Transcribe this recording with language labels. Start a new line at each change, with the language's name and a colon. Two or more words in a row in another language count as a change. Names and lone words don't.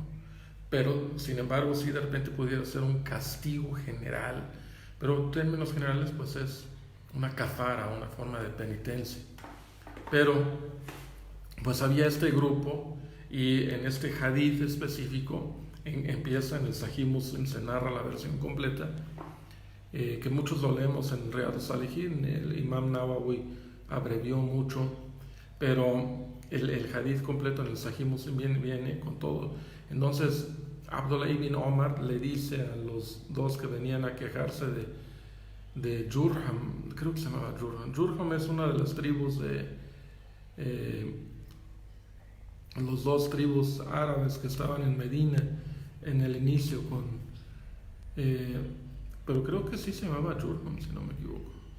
Spanish: Pero sin embargo sí de repente pudiera ser un castigo general, pero en términos generales pues es una kafara, una forma de penitencia. Pero pues había este grupo, y en este hadith específico empieza en el Sahih Muslim, se narra la versión completa, que muchos lo leemos en Riyad al-Salihin. El Imam Nawawi abrevió mucho, pero el hadith completo en el Sahih Muslim viene con todo. Entonces Abdullah ibn Omar le dice a los dos que venían a quejarse de Jurham, creo que se llamaba Jurham. Jurham es una de las tribus de los dos tribus árabes que estaban en Medina en el inicio pero creo que sí se llamaba Jurham, si no me equivoco.